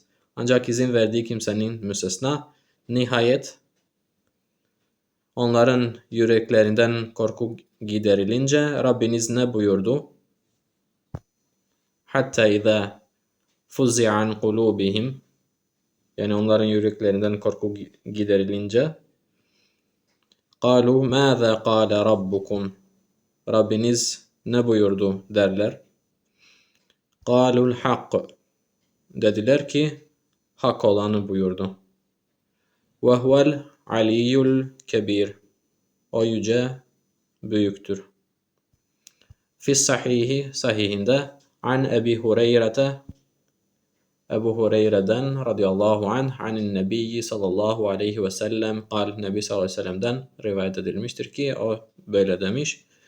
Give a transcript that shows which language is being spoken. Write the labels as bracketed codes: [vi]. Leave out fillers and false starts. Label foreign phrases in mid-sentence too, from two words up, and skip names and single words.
[tr] Ancak izin verdiği kimsenin müstesna. Nihayet onların yüreklerinden korku giderilince Rabbiniz ne buyurdu? [ar] حتى إذا فزع عن قلوبهم, [tr] yani onların yüreklerinden korku giderilince [ar] قَالُوا مَاذَا قَالَ رَبُّكُمْ, [tr] Rabbiniz ne buyurdu derler. [ar] قَالُوا الْحَقِّ, [tr] dediler ki hak olanı buyurdu. [ar] وَهُوَ الْعَلِيُّ الْكَبِيرُ, [tr] o yüce büyüktür. Fis sahihinde an Ebi Hureyre'te, Ebu Hureyre'den [ar] رضي الله عنه عن النبي صلى الله عليه وسلم [tr] Nebi [ar] صلى الله عليه وسلم [tr] rivayet edilmiştir ki o böyle demiş.